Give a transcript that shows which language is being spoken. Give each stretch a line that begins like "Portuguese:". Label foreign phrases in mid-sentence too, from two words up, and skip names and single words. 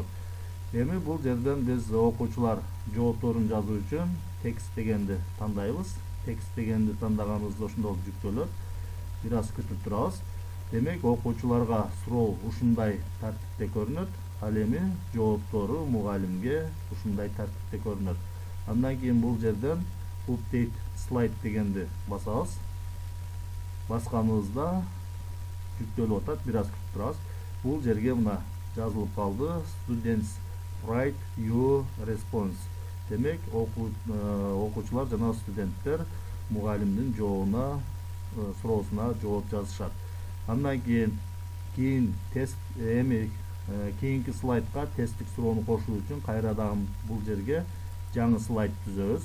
Kyrgyz: Эми бул жерден биз окуучулар жоопторун жазуу үчүн текст дегенди тандайбыз. Текст дегенди тандаганыбызда ошондой жүктөлөт. Бир аз күтүп турабыз. Демек окуучуларга суроо ушундай тартипте көрүнөт. Ал эми жооптору мугалимге ушундай тартипте көрүнөт. Андан кийин бул жерден
English: update slide
Kyrgyz: дегенди басабыз. Басканыбызда жүктөлүп атат. Бир аз күтүп турабыз. Бул жерге мына жазылып калды.
English: Students write your response.
Kyrgyz: Демек окуучулар жана студенттер мугалимдин жообуна, суроосуна жооп жазышат. Андан кийин тест кийинки слайдка тесттик суроону кошуу үчүн кайрадан бул жерге жаңы слайд түзөбүз.